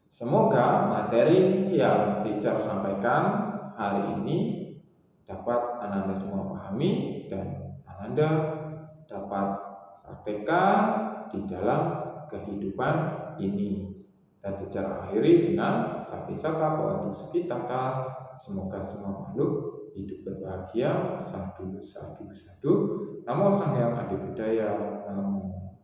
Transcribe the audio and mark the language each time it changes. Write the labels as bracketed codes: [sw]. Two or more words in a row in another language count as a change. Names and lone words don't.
[id] Semoga materi yang teacher sampaikan hari ini dapat Ananda semua pahami dan Ananda dapat praktekkan di dalam kehidupan ini. Dan teacher akhiri dengan [pi] Sapisata Bhavantu Sukhitata. [id] Semoga semua makhluk hidup berbahagia. [pi] Sadhu, sadhu, sadhu. Namo Sang Hyang Adi Budaya. Namo